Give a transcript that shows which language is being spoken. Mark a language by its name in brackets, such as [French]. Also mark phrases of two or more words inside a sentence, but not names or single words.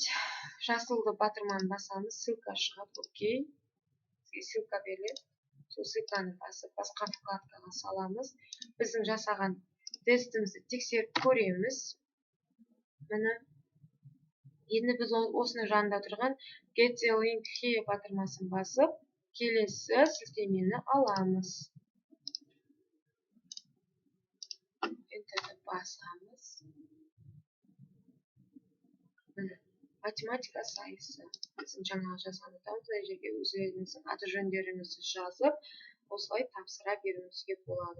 [Kazakh] Жасылды батырманы басамыз. Ссылка шығады. Окей. Бізге ссылка беріледі. Сол ссылканы басып, басқа вкладкаға саламыз. Біздің жасаған тестімізді тексеріп көреміз. Міне. Енді біз осының жанында тұрған [English] Get the link here [Kazakh] батырмасын басып, келесі сілтемені аламыз. Enter'ді басамыз. Математика сайысы. Біздің жаңағы жазған атауымыз, мына жерге өздеріңіздің аты жөндеріңізді жазып, осылай тапсыра беруіңізге болады.